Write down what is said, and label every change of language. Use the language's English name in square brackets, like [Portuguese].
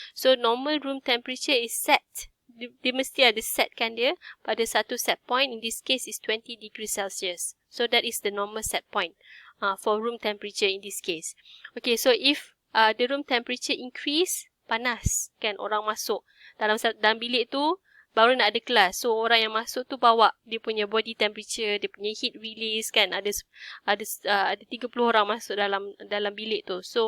[English] So normal room temperature is set. [Malay] Dia mesti ada setkan dia pada satu set point. [English] In this case is 20 degrees Celsius. So that is the normal set point for room temperature in this case. Okay, so if the room temperature increase, [Malay] panas kan, orang masuk dalam bilik tu baru nak ada kelas. So orang yang masuk tu bawa dia punya body temperature, dia punya heat release kan, ada 30 orang masuk dalam bilik tu.